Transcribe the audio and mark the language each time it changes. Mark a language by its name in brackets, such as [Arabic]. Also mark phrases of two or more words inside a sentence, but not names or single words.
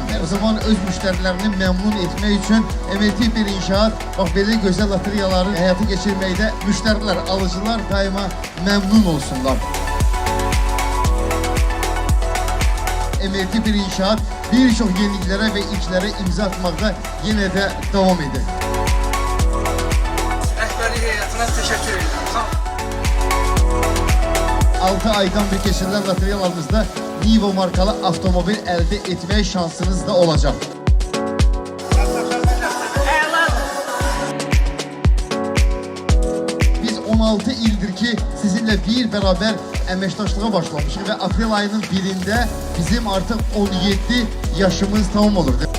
[Turkish] O zaman öz müşterilerini memnun etmek için Emirti bir inşaat bak böyle güzel loteriyaları hayata geçirmekte müşteriler, alıcılar daima memnun olsunlar. Emirti bir inşaat birçok yeniliklere ve ilklere imza atmakta yine de devam eder. [Azerbaijani] Rəhbərlik heyətinə təşəkkür edirəm. 6 aydan bir keçirilən loteriyalarımızda Nivo markalı avtomobil [Turkish] elde etmeye şansınız da olacak. [Azerbaijani] Biz 16 ildir ki [Turkish] sizinle bir beraber [Azerbaijani] əməkdaşlığa başlamışıq ve aprel ayının birinde bizim artık 17 yaşımız tamam olur.